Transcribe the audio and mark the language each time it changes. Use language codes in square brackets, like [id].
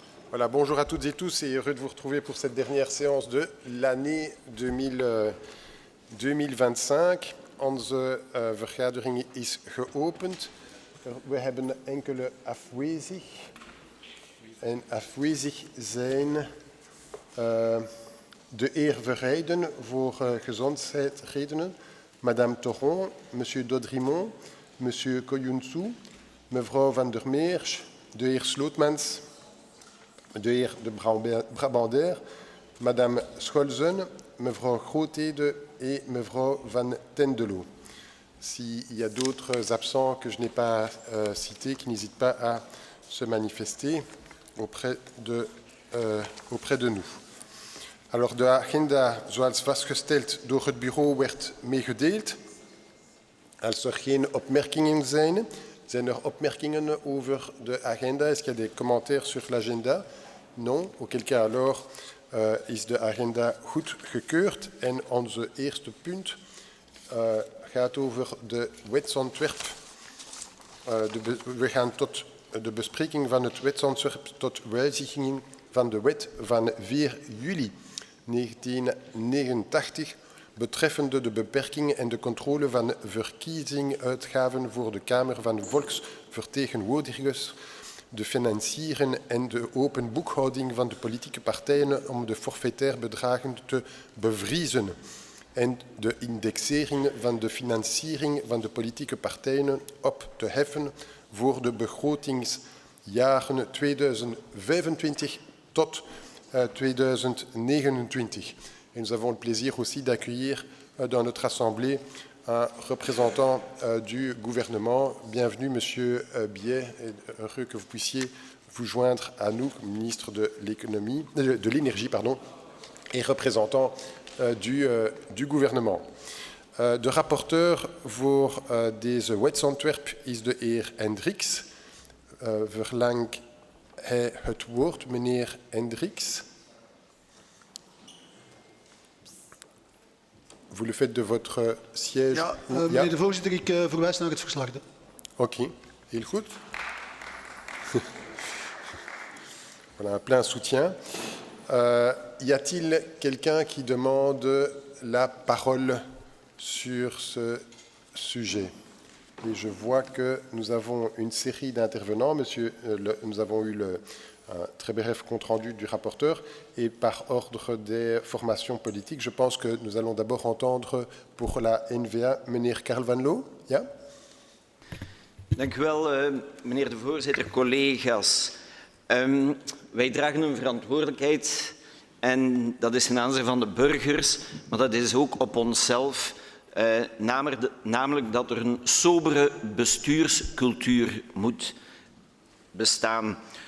[fr] Voilà, bonjour à toutes et tous et heureux de vous retrouver pour cette dernière séance de l'année 2025. [nl] Onze vergadering is geopend. We hebben enkele afwezig. En afwezig zijn de heer Verheijden voor gezondheidsredenen, madame Thoron, monsieur Dodrimont, monsieur Koyunsu, mevrouw Van der Meers, de heer Slootmans, de heer de Brabander, madame Scholzen, mevrouw Grootede et mevrouw Van Tendeloo. [fr] S'il y a d'autres absents que je n'ai pas cités, qui n'hésitent pas à se manifester auprès de nous. [nl] Alors, de agenda, zoals vastgesteld door het bureau, werd meegedeeld. Als er geen opmerkingen zijn, zijn er opmerkingen over de agenda? [fr] Est-ce qu'il y a des commentaires sur l'agenda? Non. Auquel cas alors [nl] is de agenda goedgekeurd. En onze eerste punt gaat over de wetsontwerp. We gaan tot de bespreking van het wetsontwerp tot wijziging van de wet van 4 juli 1989 betreffende de beperking en de controle van verkiezingsuitgaven voor de Kamer van Volksvertegenwoordigers, de financieren en de open boekhouding van de politieke partijen om de forfaitaire bedragen te bevriezen en de indexering van de financiering van de politieke partijen op te heffen voor de begrotingsjaren 2025 tot 2029. [fr] Et nous avons le plaisir aussi d'accueillir dans notre assemblée un représentant du gouvernement. Bienvenue, Monsieur Biet, et heureux que vous puissiez vous joindre à nous, ministre de l'énergie, et représentant du gouvernement. [nl] De rapporteur voor deze wetsontwerp is de heer Hendricks. Verlang hij het woord, meneer Hendricks? [fr] Vous le faites de votre siège? [nl] Ja, meneer de voorzitter, ik verwijs naar het verslag. Oké, heel goed. [fr] Voilà, un plein soutien. Y a-t-il quelqu'un qui demande la parole sur ce sujet? Et je vois que nous avons une série d'intervenants. Nous avons eu un très bref compte-rendu du rapporteur et par ordre des formations politiques, je pense que nous allons d'abord entendre pour la N-VA meneer Karl van Loo. [nl] Ja? Dank u wel, meneer de voorzitter, collega's. Wij dragen een verantwoordelijkheid en dat is ten aanzien van de burgers, maar dat is ook op onszelf. Namelijk dat er een sobere bestuurscultuur moet bestaan.